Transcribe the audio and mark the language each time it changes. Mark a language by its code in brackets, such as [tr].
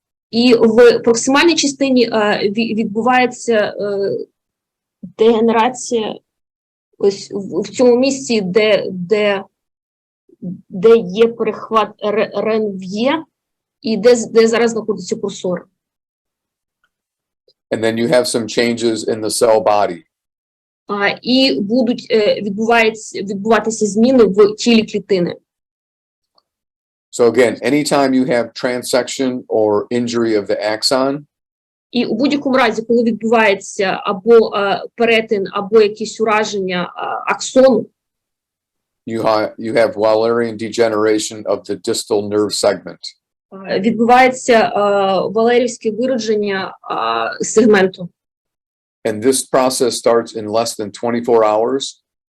[uk] І в проксимальній частині відбувається дегенерація ось в цьому місці, де є перехват Ренв'є і де зараз знаходиться курсор. [en] And then you have some changes in the cell body. [uk] І будуть відбуватися зміни в тілі клітини. [en] So again, anytime you have transection or injury of the axon, [uk] і у будь-якому разі, коли відбувається або перетин, або якісь ураження аксону, [en] you have Wallerian degeneration of the distal nerve segment. [uk] Відбувається валерівське виродження сегменту. [en] And this process starts in less than 24 hours.